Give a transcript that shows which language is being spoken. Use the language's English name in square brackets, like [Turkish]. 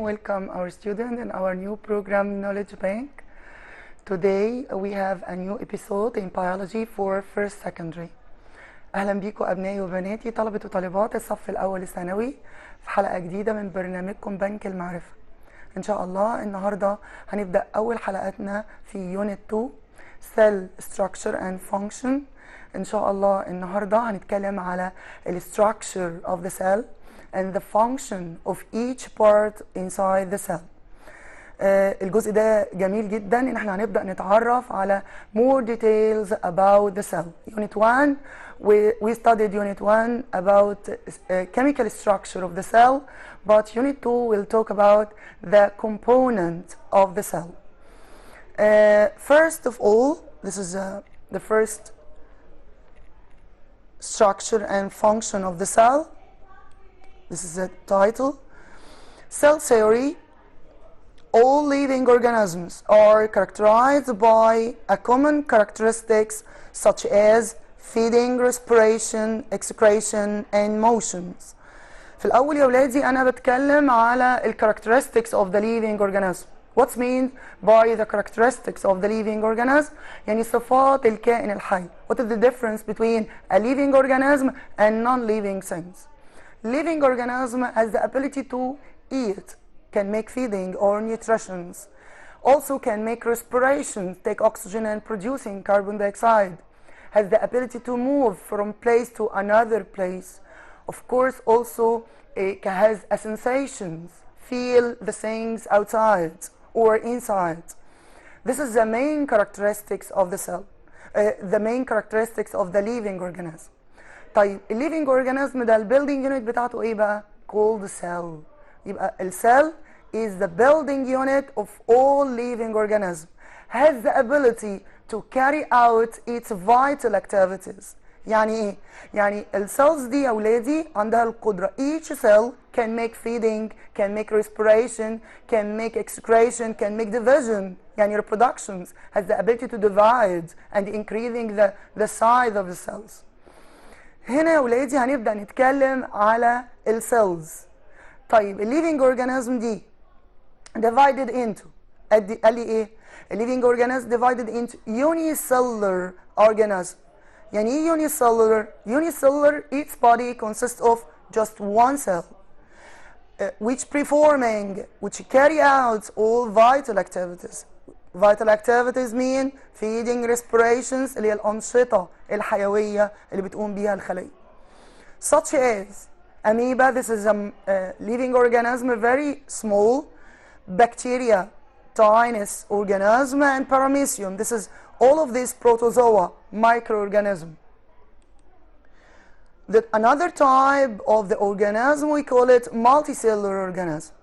[English] Welcome our student in our new program Knowledge Bank. Today we have a new episode in biology for first secondary. [Arabic] أهلا بيكم أبنائي وبناتي طلبة وطالبات الصف الأول الثانوي في حلقة جديدة من برنامجكم بنك المعرفة. إن شاء الله النهاردة هنبدأ أول حلقاتنا في [English] Unit 2 Cell Structure and Function. [Arabic] إن شاء الله النهاردة هنتكلم على ال [English] Structure of the cell and the function of each part inside the cell. [Arabic] الجزء ده جميل جدا ان احنا هنبدأ نتعرف على [English] more details about the cell. Unit 1 we studied Unit 1 about chemical structure of the cell, but Unit 2 will talk about the component of the cell. First of all, this is the first structure and function of the cell. This is the title. Cell theory. All living organisms are characterized by a common characteristics such as feeding, respiration, excretion, and motions. [Arabic] في الأول يا ولادي أنا بتكلم على ال [English] characteristics of the living organism. What's meant by the characteristics of the living organism? [Arabic] يعني صفات الكائن الحي. [English] What is the difference between a living organism and non-living things? Living organism has the ability to eat, can make feeding or nutrition, also can make respiration, take oxygen and producing carbon dioxide, has the ability to move from place to another place. Of course, also has a sensations, feel the things outside or inside. This is the main characteristics of the cell, the main characteristics of the living organism. طيب الليفينج organism ده البيلدينج unit [Arabic] بتاعته ايه بقى؟ [English] called cell. يبقى السيل is the building unit of all living organism, has the ability to carry out its vital activities. [Arabic] يعني ايه؟ يعني السيلز دي يا ولادي عندها القدرة [English] each cell can make feeding, can make respiration, can make excretion, can make division. يعني reproductions, has the ability to divide and increasing the size of the cells. [Arabic] هنا يا ولادي هنبدأ نتكلم على السيلز. [English] طيب الليفينج اورجانيزم دي divided into [Arabic] قال لي ايه؟ [English] الليفينج organism divided into unicellular organism. [Arabic] يعني ايه [English] unicellular؟ Unicellular, each body consists of just one cell which carry out all vital activities. Vital activities mean feeding, respirations [Arabic] اللي هي الأنشطة الحيوية اللي بتقوم بيها الخلية. [English] Such as amoeba, this is a living organism, very small. Bacteria, tiny organism, and paramecium. This is all of these protozoa, microorganism. Another type of the organism, we call it multicellular organism.